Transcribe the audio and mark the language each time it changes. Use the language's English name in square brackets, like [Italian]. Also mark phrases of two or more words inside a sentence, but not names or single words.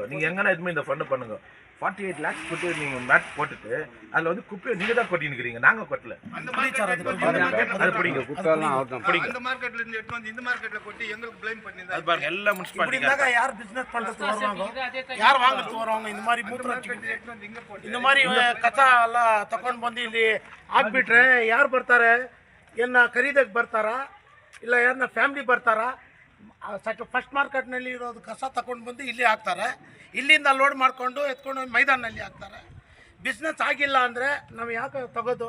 [Tamil] நீங்கள் எங்கன்னா எதுவுமே இந்த ஃபண்டு பண்ணுங்க. 48 lakhs போட்டு நீங்கள் மேட் போட்டுட்டு அதில் வந்து குப்பையை நீங்கள் தான் கொட்டி நிற்கிறீங்க, நாங்கள் கொட்டல. அது பிடிங்க பிடிங்க. அந்த மார்க்கெட்ல இருந்து எடுத்து வந்து இந்த மார்க்கெட்ல கொட்டி எங்களுக்கு ப்ளேம் பண்ணி அது பாருங்க எல்லா முனிசிபாலிட்டி யார் பிசினஸ் பண்றதுக்கு வருவாங்க, ಯಾರು வாங்குறதுக்கு வருவாங்க? இந்த மாதிரி இந்த மாதிரி [Kannada] ಕಸ ಎಲ್ಲ ತಗೊಂಡು ಬಂದು ಇಲ್ಲಿ ಹಾಕ್ಬಿಟ್ರೆ ಯಾರು ಬರ್ತಾರೆ? ಏನ ಖರೀದಕ್ಕೆ ಬರ್ತಾರಾ ಇಲ್ಲ ಯಾರನ್ನ ಫ್ಯಾಮಿಲಿ ಬರ್ತಾರಾ? ಫಸ್ಟ್ ಮಾರ್ಕೆಟ್ನಲ್ಲಿ ಇರೋದು ಕಸ ತಗೊಂಡು ಬಂದು ಇಲ್ಲಿ ಹಾಕ್ತಾರೆ, ಇಲ್ಲಿಂದ ಲೋಡ್ ಮಾಡಿಕೊಂಡು ಎತ್ಕೊಂಡು ಮೈದಾನಲ್ಲಿ ಹಾಕ್ತಾರೆ. ಬಿಸ್ನೆಸ್ ಆಗಿಲ್ಲ ಅಂದರೆ ನಾವು ಯಾಕೆ ತಗೋದು?